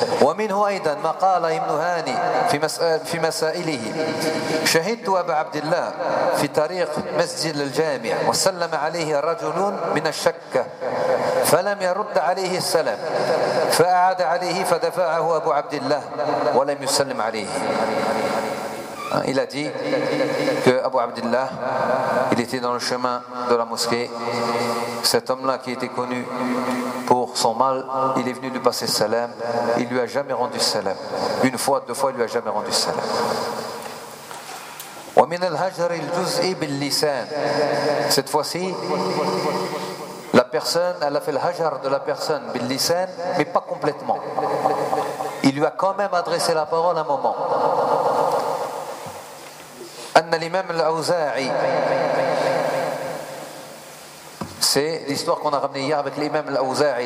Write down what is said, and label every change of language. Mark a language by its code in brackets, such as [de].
[ar] ومنه أيضا ما قال ابن هاني في مسائله شهدت أبا عبد الله في طريق مسجد الجامع وسلم عليه رجل من الشكة فلم يرد عليه السلام فأعاد عليه فدفعه أبو عبد الله ولم يسلم عليه. [fr] Il a dit que Abu Abdullah, il était dans le chemin de la mosquée. Cet homme-là qui était connu pour son mal, il est venu lui passer salam. Il lui a jamais rendu salam. Une fois, deux fois, il lui a jamais rendu salam. [ar] ومن الهجر الجزئي باللسان. [fr] Cette fois-ci, la personne, elle a fait le hajar de la personne باللسان, mais pas complètement. Il lui a quand même adressé la parole un moment. [ar] أن الإمام الأوزاعي [fr] c'est l'histoire qu'on a ramené hier avec l'imam al-Awza'i.